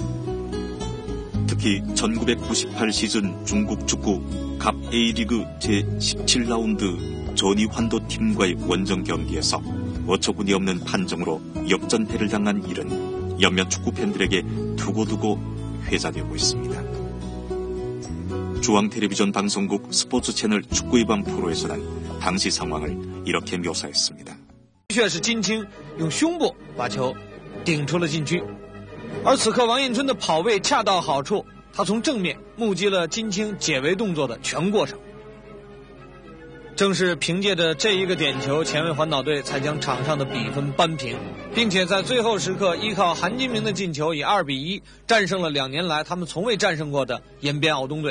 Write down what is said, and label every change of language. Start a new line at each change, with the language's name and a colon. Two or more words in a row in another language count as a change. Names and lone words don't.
Korean: 특히 1998 시즌 중국 축구 갑 A리그 제17라운드 전이환도 팀과의 원정 경기에서 어처구니 없는 판정으로 역전패를 당한 일은 연변 축구 팬들에게 두고두고 회자되고 있습니다. 중앙텔레비전 방송국 스포츠 채널 축구의 밤 프로에서는 당시 상황을 이렇게 묘사했습니다.
Chinese: 确是金青用胸部把球顶出了禁区，而此刻王彦春的跑位恰到好处，他从正面目击了金青解围动作的全过程。正是凭借着这一个点球，前卫环岛队才将场上的比分扳平，并且在最后时刻依靠韩金明的进球以2-1战胜了2年来他们从未战胜过的延边敖东队。